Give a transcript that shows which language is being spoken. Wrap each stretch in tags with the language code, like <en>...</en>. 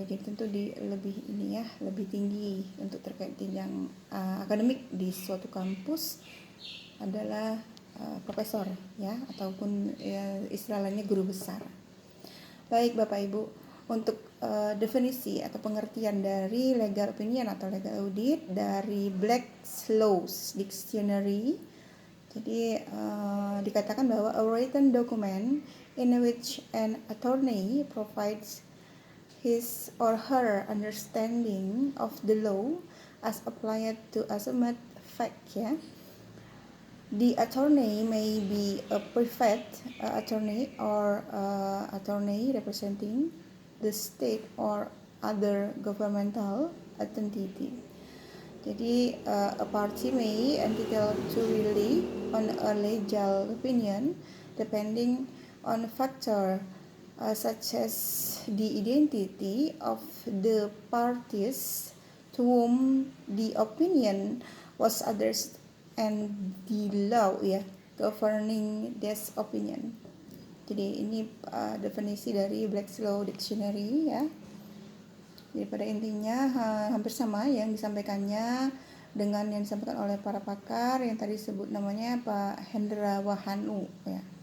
<id>Jadi tentu lebih tinggi untuk terkait jenjang akademik di suatu kampus adalah profesor, ya, ataupun istilah lainnya guru besar. Baik Bapak Ibu, untuk definisi atau pengertian dari legal opinion atau legal audit dari Black's Laws Dictionary. Jadi dikatakan bahwa</id> <en>a written document in which an attorney provides his or her understanding of the law as applied to assumed fact ya. The attorney may be a private attorney or attorney representing the state or other governmental entity. Jadi a party may entitled to rely on a legal opinion depending on factor such as the identity of the parties to whom the opinion was addressed and the law ya governing this opinion.</en> <id>Jadi ini definisi dari Black's Law Dictionary ya. Jadi pada intinya hampir sama yang disampaikannya dengan yang disampaikan oleh para pakar yang tadi disebut namanya Pak Hendra Wahanu ya.</id>